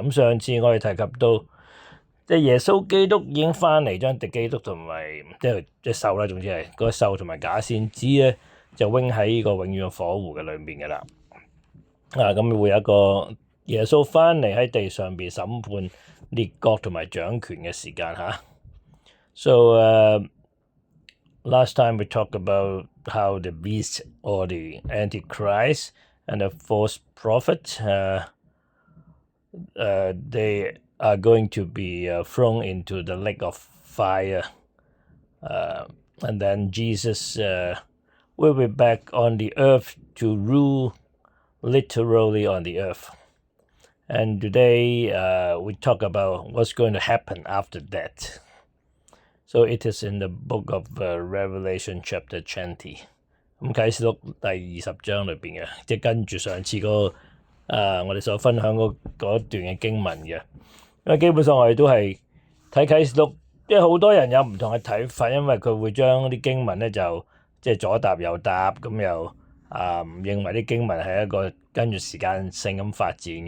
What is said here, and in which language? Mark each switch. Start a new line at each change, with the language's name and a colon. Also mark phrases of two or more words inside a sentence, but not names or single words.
Cantonese: 咁上次我哋提及到，即係耶穌基督已經翻嚟，將敵基督同埋即係獸啦，總之係嗰個獸同埋假先知咧，就扔喺呢個永遠嘅火湖嘅裏面嘅啦。咁會有一個耶穌翻嚟喺地上邊審判列國同埋掌權嘅時間
English: last time we talked about how the beast or the Antichrist and the false prophet, they are going to be thrown into the lake of fire. And then Jesus will be back on the earth to rule literally on the earth. And today we talk about what's going to happen after that.So it is in the book of Revelation chapter 20。
Cantonese: 咁啟示錄第20章裏邊嘅，即係跟住上次嗰我哋所分享嗰段嘅經文嘅。因為基本上我哋都係睇啟示錄，因為好多人有唔同嘅睇法，因為佢會將啲經文咧就即係左搭右搭，咁又唔認為啲經文係一個跟住時間性咁發展嘅。